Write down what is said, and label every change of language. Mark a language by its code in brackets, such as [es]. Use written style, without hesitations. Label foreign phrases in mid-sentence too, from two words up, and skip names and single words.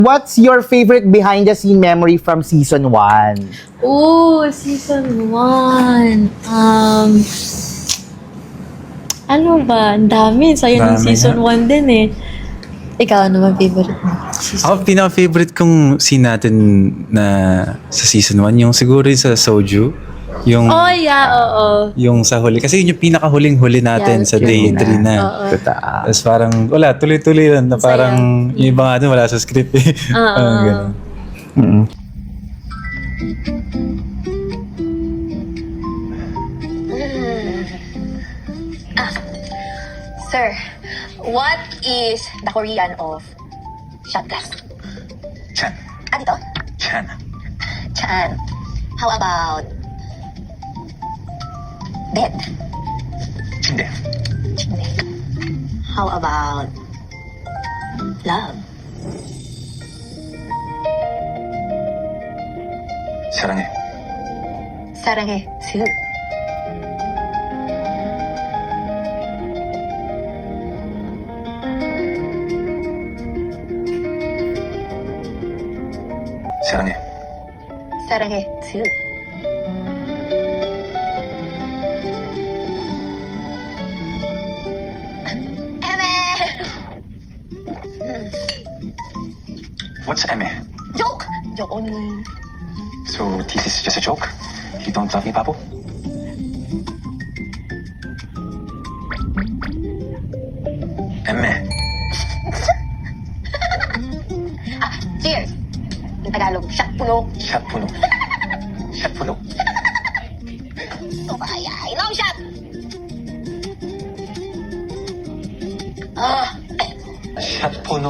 [en] What's your favorite behind-the-scene memory from season 1? Oh, season 1. [tl] Ano ba? Ang dami. Sa'yo ng Dami season nga. 1 din eh. Ikaw, ano ba favorite mo? Ako, pinaka-favorite kong scene natin na sa season 1, yung siguro yung sa Soju. Yung, [en] Oh, yeah, oo. [tl] yung sa huli. Kasi yun yung pinaka-huling-huli natin [en] Yeah, [tl] sa day yun 3 na. Oo. Totoo. Tapos parang, wala, tuloy-tuloy lang. Na Masaya. parang, yung iba nga dun, wala sa script eh. Parang ganun. Mm. [en] Sir, what is the Korean of shot glass? [ko] Chan. [tl] Dito? [ko] Chan. [en] Chan. How about bed? [ko] 침대. [en] Chimney. How about love? [ko] 사랑해. 사랑해, too. 사랑해. 사랑해, [en] too. What's 애매? Joke! Joke only. So this is just a joke? You don't love me, [ko] 바보? 애매. [en] Cheers! [tl] Yung Tagalog, shot puno. 샷 분호. 샷 분호. [en] Ay, long shot! Ah, 샷 분호.